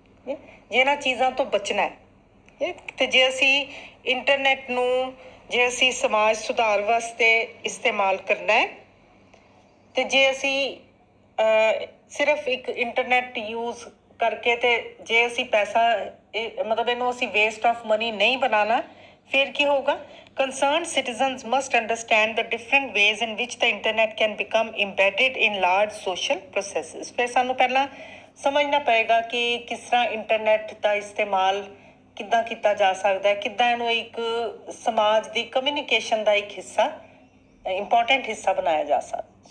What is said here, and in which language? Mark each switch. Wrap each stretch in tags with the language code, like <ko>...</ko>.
<pa>ਜੇ ਇਹਨਾਂ ਚੀਜ਼ਾਂ ਤੋਂ ਬਚਣਾ ਹੈ ਤੇ ਜੇ ਅਸੀਂ ਇੰਟਰਨੈਟ ਨੂੰ ਜੇ ਅਸੀਂ ਸਮਾਜ ਸੁਧਾਰ ਵਾਸਤੇ ਇਸਤੇਮਾਲ ਕਰਨਾ ਹੈ ਤੇ ਜੇ ਅਸੀਂ ਸਿਰਫ ਇੱਕ ਇੰਟਰਨੈਟ ਯੂਜ਼ ਕਰਕੇ ਤੇ ਜੇ ਅਸੀਂ ਪੈਸਾ ਮਤਲਬ ਇਹਨੂੰ ਅਸੀਂ ਵੇਸਟ ਆਫ ਮਨੀ ਨਹੀਂ ਬਣਾਉਣਾ, ਫਿਰ ਕੀ ਹੋਊਗਾ?</pa> <en>Concerned citizens must understand the different ways in which the internet can become embedded in large social processes।</en> <pa>ਫਿਰ ਸਾਨੂੰ ਪਹਿਲਾਂ ਸਮਝਣਾ ਪਏਗਾ ਕਿ ਕਿਸ ਤਰ੍ਹਾਂ ਇੰਟਰਨੈਟ ਦਾ ਇਸਤੇਮਾਲ ਕਿੱਦਾਂ ਕੀਤਾ ਜਾ ਸਕਦਾ ਹੈ, ਕਿੱਦਾਂ ਇਹਨੂੰ ਇੱਕ ਸਮਾਜ ਦੀ ਕਮਿਊਨੀਕੇਸ਼ਨ ਦਾ ਇੱਕ ਹਿੱਸਾ, ਇੰਪੋਰਟੈਂਟ ਹਿੱਸਾ ਬਣਾਇਆ ਜਾ ਸਕਦਾ।</pa>